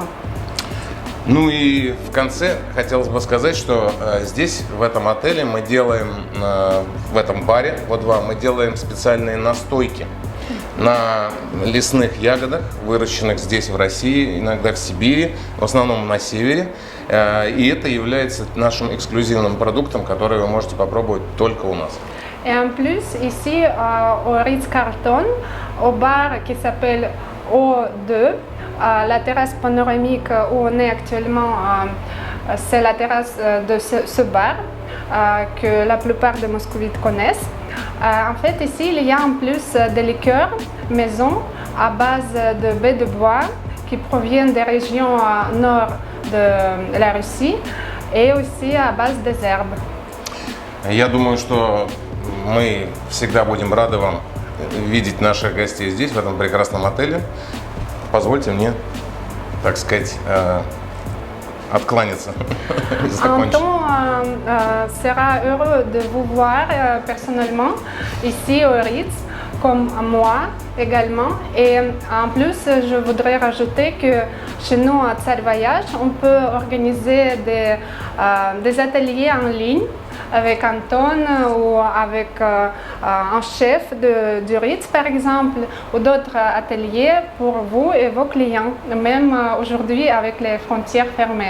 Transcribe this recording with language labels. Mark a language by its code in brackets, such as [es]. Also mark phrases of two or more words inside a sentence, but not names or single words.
[ru] Ну и в конце хотелось бы сказать, что здесь, в этом отеле, мы делаем, в этом баре, вот два, мы делаем специальные настойки на лесных ягодах, выращенных здесь в России, иногда в Сибири, в основном на севере. И это является нашим эксклюзивным продуктом, который вы можете попробовать только у нас. [fr] Et en plus, ici au Ritz-Carlton, au bar qui s'appelle O2, la terrasse panoramique où on est actuellement, c'est la terrasse de ce bar que la plupart des Moscovites connaissent. En fait, ici, il y a en plus des liqueurs maison à base de baies de bois qui proviennent des régions nord de la Russie et aussi à base des herbes. [ru] Я думаю, что мы всегда будем рады вам видеть наших гостей здесь, в этом прекрасном отеле. Позвольте мне так сказать, откланяться и закончить. [fr] Anton sera heureux de vous voir personnellement ici au Ritz, comme moi également. Et en plus, je voudrais rajouter que chez nous à Tsar Voyage, on peut organiser des ateliers en ligne avec Anton ou avec un chef du Ritz par exemple, ou d'autres ateliers pour vous et vos clients, même aujourd'hui avec les frontières fermées.